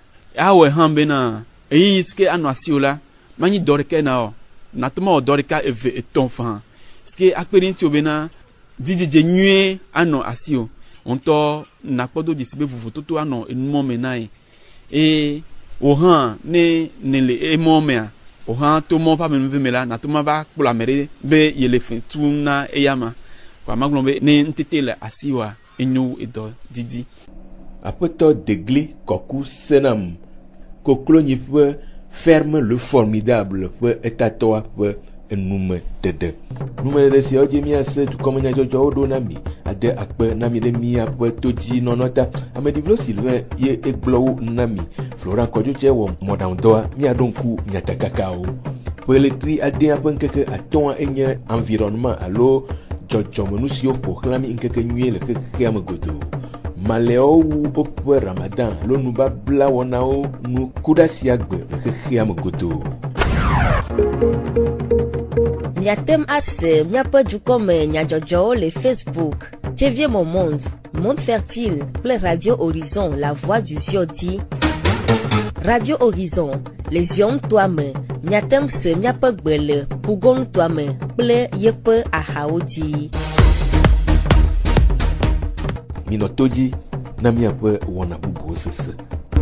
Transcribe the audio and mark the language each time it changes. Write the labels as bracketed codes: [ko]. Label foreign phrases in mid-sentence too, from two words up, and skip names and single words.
[ee] Awɔe hã bena eyi sike anɔ asiwo la manyi dɔ ɖeke na o nato ma wɔ dɔ ɖeka eve etɔ̃ fã sike akpe ɖe ŋuti o bena dzidzidze nyuie anɔ asiwo ŋutɔ nakpɔdo dzi si be vovototo anɔ enumɔ me na ye eye wò hã ne le emɔ mea wò hã to mɔ ƒe amenuve me la nato ma va kplɔ ame ɖe be yele fe tum na eyama. Magblɔ be ne ntete le asiwa enyo edɔ didi. Aƒetɔ Degli Kɔku Senam koklonyi ƒe ferme le formidable ƒe etatɔa ƒe enume dede. Nume dede siawo dzi miase dukɔmenyadzɔdzɔwo ɖo na mi ade akpe na mi ɖe miaƒe todzi nɔnɔ ta. Ameɖivlo Sylvain ye egblɔwo na mi. Florent Kɔdzotse wɔ mɔɖaŋudɔa miaɖo ŋku nyatakakawo. Ƒe letri adea ƒe ŋkeke atɔ̃a enye environnement alo dzɔdzɔmenu siwo ƒo xlã mi ŋkeke nyuie le xexea me godoo. Malẽwo wu woƒe Ramadan alo nubabla wɔnawo nu ku ɖe asia gbe le xexea me godoo. Miatem ase miaƒe dukɔme nyadzɔdzɔwo le Facebook, TV Mon Monde, Monde Fertile kple Radio Horizon, La Voix du Zion di. Radio Horizon, les Zion toa me, miatem se miaƒe gbe le Pugon toa me kple yeƒe ahawo di. Minɔtodzi na miaƒe wɔna bubuwo sese.